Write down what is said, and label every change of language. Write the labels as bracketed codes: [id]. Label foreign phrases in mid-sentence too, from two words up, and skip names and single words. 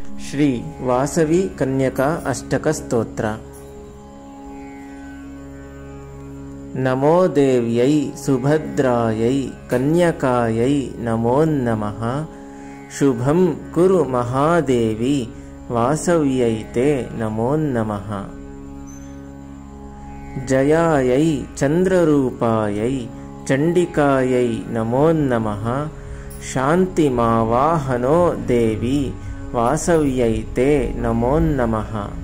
[sa] ಶ್ರೀ ವಾಸವಿ ಕನ್ಯಕಾ ಅಷ್ಟಕ ಸ್ತೋತ್ರ. ನಮೋ ದೇವ್ಯೈ ಸುಭದ್ರಾಯೈ ಕನ್ಯಕಾಯೈ ನಮೋ ನಮಃ. ಶುಭಂ ಕುರು ಮಹಾದೇವಿ ವಾಸವ್ಯೈ ತೇ ನಮೋ ನಮಃ. ಜಯಾಯೈ ಚಂದ್ರರೂಪಾಯೈ ಚಂಡಿಕಾಯೈ ನಮೋ ನಮಃ. ಶಾಂತಿಮಾವಾಹನೋ ದೇವಿ ವಾಸವ್ಯೈ ತೇ ನಮೋ ನಮಃ.